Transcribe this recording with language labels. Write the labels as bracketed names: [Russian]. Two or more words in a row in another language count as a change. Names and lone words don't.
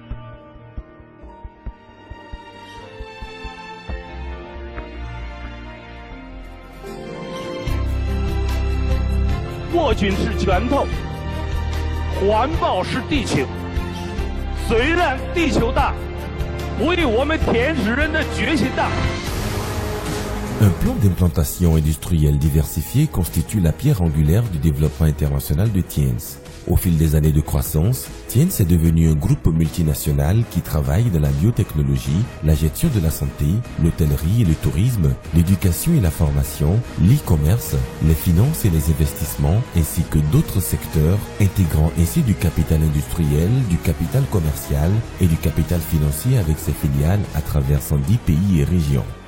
[Chinese] « 握紧是拳头，环抱是地球。虽然地球大，不与我们田氏人的决心大。” [French] Un plan d'implantation industrielle diversifié constitue la pierre angulaire du développement international de Thiens. Au fil des années de croissance, Thiens est devenu un groupe multinational qui travaille dans la biotechnologie, la gestion de la santé, l'hôtellerie et le tourisme, l'éducation et la formation, l'e-commerce, les finances et les investissements, ainsi que d'autres secteurs, intégrant ainsi du capital industriel, du capital commercial et du capital financier avec ses filiales à travers 110 pays et régions.